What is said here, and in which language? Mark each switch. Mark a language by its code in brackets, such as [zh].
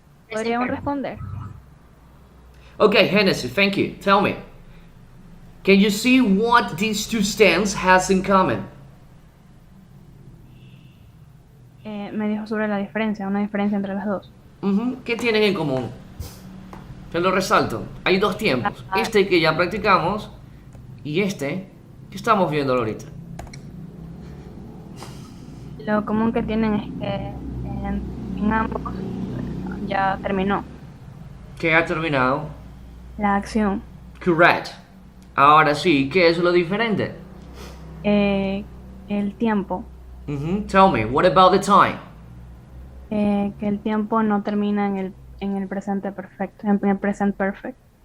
[es] ¿Podríamos responder? [en] Okay, Hennessy, thank you. Tell me. Can you see what these two stands has in common? [es] me dijo sobre la diferencia, una diferencia entre las dos. Ujú. ¿Qué tienen en común? Te lo resalto. Hay dos tiempos. Este que ya practicamos y este que estamos viendo ahorita. Lo común que tienen es que en ambos ya terminó ¿Qué ha terminado? la acción. Correct. Ahora sí, ¿qué es lo diferente? El tiempo. [en] Tell me, what about the time? [es] Que el tiempo no termina en el presente perfecto, en el present perfect.